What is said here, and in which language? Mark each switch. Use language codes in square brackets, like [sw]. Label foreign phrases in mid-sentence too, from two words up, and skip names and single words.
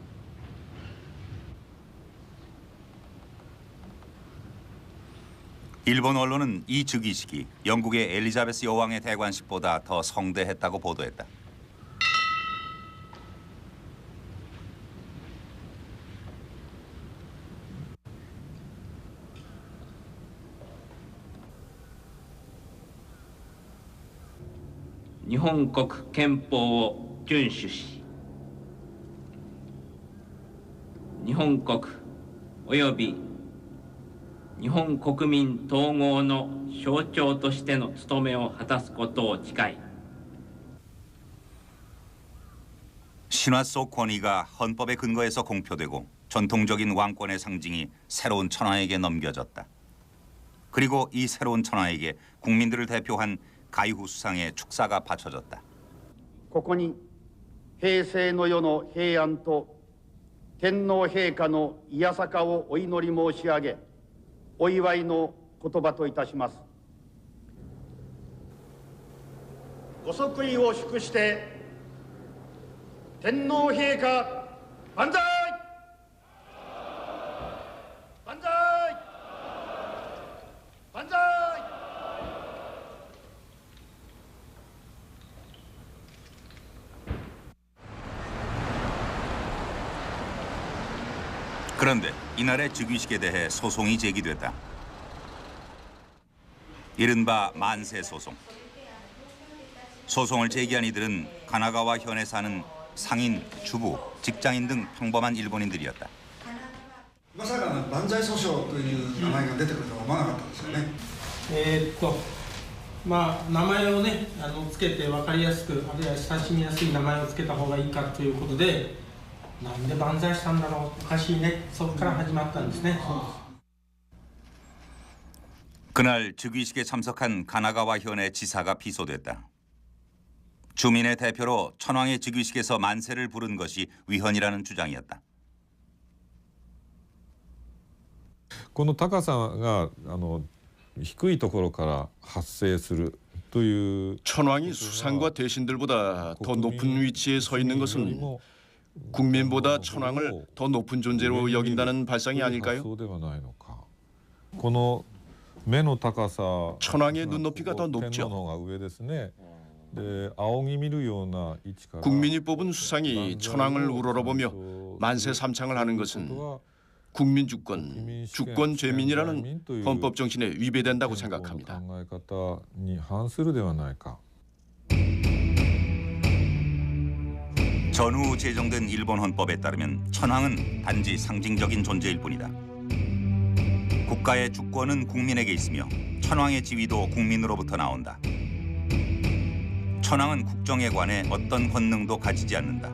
[ko] 일본 언론은 이 즉위식이 영국의 엘리자베스 여왕의 대관식보다 더 성대했다고 보도했다. [ja] 일본국 憲法を遵守し、日本国および日本国民統合の象徴としての務めを果たすことを誓い。 [ko] 신화 속 권위가 헌법의 근거에서 공표되고 전통적인 왕권의 상징이 새로운 천황에게 넘겨졌다. 그리고 이 새로운 천황에게 국민들을 대표한 가이후 수상의 축사가 바쳐졌다. [ja] ここに平成の世の平安と天皇陛下のいやさかをお祈り申し上げ、お祝いの言葉といたします。ご即位を祝して天皇陛下万歳！万歳！万歳！ [ko] 그런데 이날의 즉위식에 대해 소송이 제기됐다. 이른바 만세 소송. 소송을 제기한 이들은 가나가와 현에 사는 상인, 주부, 직장인 등 평범한 일본인들이었다. [ja] まさか万歳訴訟という名前が出てくるとは思わなかったんですよね。まあ名前をねつけて分かりやすくあるいは親しみやすい名前をつけた方がいいかということで、なんで万歳したんだろうおかしいねそこから始まったんですね。 [ko] 그날 즉위식에 참석한 가나가와 현의 지사가 피소됐다. 주민의 대표로 천황의 즉위식에서 만세를 부른 것이 위헌이라는 주장이었다. [ja] この高さが低いところから発生するという [ko] 천황이 수상과 대신들보다 더 높은 위치에 서 있는 것은 국민보다 천황을 더 높은 존재로 여긴다는 발상이 아닐까요? [ja] そうではないのか。この目の高さ [ko] 천황의 눈높이가 더 높죠. [ja] 天皇の方が上ですね。で仰ぎ見るような位置から [ko] 국민이 뽑은 수상이 천황을 우러러보며 만세 삼창을 하는 것은 국민 주권, 주권 죄민이라는 헌법 정신에 위배된다고 생각합니다. [ja] 考え方に反するではないか。 [ko] 전후 제정된 일본 헌법에 따르면 천황은 단지 상징적인 존재일 뿐이다. 국가의 주권은 국민에게 있으며 천황의 지위도 국민으로부터 나온다. 천황은 국정에 관해 어떤 권능도 가지지 않는다.